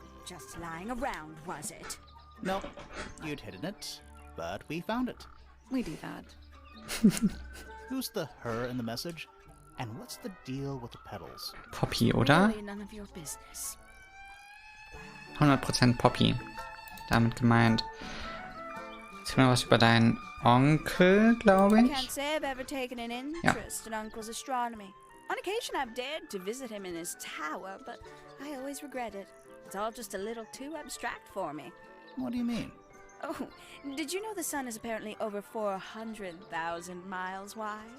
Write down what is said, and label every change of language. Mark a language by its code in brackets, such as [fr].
[en] Just lying around, was it? Nope. You'd hidden it, but we found it. We do that. Who's the her in the message? And what's the deal with the petals? [de] Poppy, oder? [en] Really none of your business. [de] 100% Poppy. Damit gemeint. Erzähl mal was über deinen Onkel, glaube [en] I [de] ich. [en] can't say I've ever taken an interest in Uncle's astronomy. On occasion I've dared to visit him in his tower, but I always regret it. It's all just a little too abstract for me. What do you mean? Oh, did you know the sun is apparently over 400,000 miles wide?